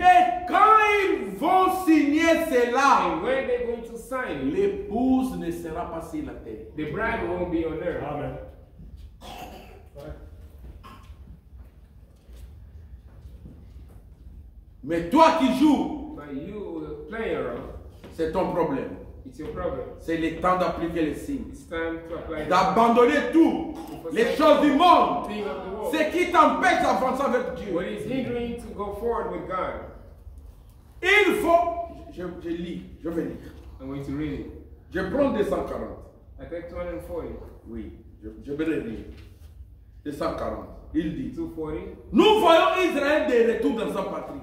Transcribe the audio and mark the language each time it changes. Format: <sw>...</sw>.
<fr>Et quand ils vont signer cela,</fr> <en>And when they're going to sign it,</en> <fr>l'épouse ne sera pas sur la terre.</fr> <en>the bride won't be on earth. Amen.</en> <fr>Mais toi qui joues,</fr> <en>But you playing around,</en> <fr>c'est ton problème.</fr> <en>it's your problem.</en> <fr>C'est le temps d'appliquer les signes.</fr> <en>It's time to apply the</en> <fr>D'abandonner tout, les choses du monde,</fr> <en>thing of the world.</en> <fr>ce qui t'empêche d'avancer avec Dieu.</fr> <en>What is hindering to go forward with God?</en> <fr>Il faut, je lis, je vais lire.</fr> <en>I'm going to read it.</en> <fr>Je prends 240.</fr> <en>I take 240.</en> <fr>Oui, je vais le lire. 240. Il dit,</fr> <en>240.</en> <fr>nous voyons Israël de retour dans sa patrie.</fr>